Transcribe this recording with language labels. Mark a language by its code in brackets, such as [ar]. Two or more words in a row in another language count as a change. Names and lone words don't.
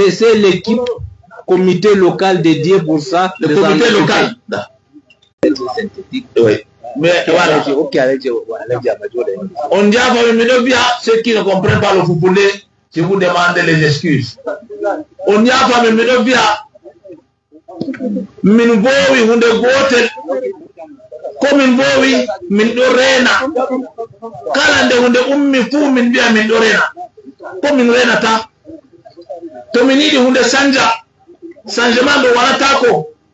[fr] C'est l'équipe comité local dédié pour ça. Le comité local. Oui. Mais voilà. On dit à bien ceux qui ne comprennent pas le football, je vous demande les excuses. On dit à bien [ff] min vowi hunde gotel komin vowi min ɗo rena kala nde hunde ummi fuu min mbiya min ɗo rena ko min renata to min yiɗi hunde changement ɗo waɗatako